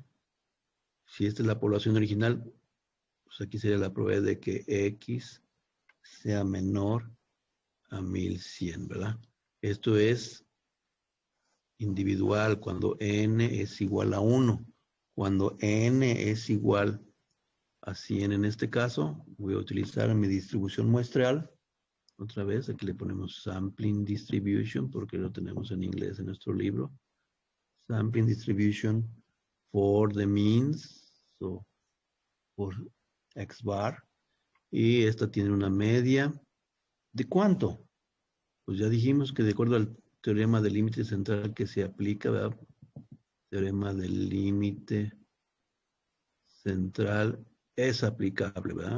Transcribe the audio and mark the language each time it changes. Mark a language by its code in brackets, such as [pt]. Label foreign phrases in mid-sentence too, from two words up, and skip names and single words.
[es] Si esta es la población original, pues aquí sería la probabilidad de que X sea menor a 1.100, ¿verdad? Esto es individual cuando n es igual a 1. Cuando n es igual a 100 en este caso, voy a utilizar mi distribución muestral. Otra vez, aquí le ponemos [en] sampling distribution [es] porque lo tenemos en inglés en nuestro libro. [en] Sampling distribution for the means, so por x bar. [es] Y esta tiene una media. ¿De cuánto? Pues ya dijimos que de acuerdo al teorema del límite central que se aplica, ¿verdad? Teorema del límite central es aplicable, ¿verdad?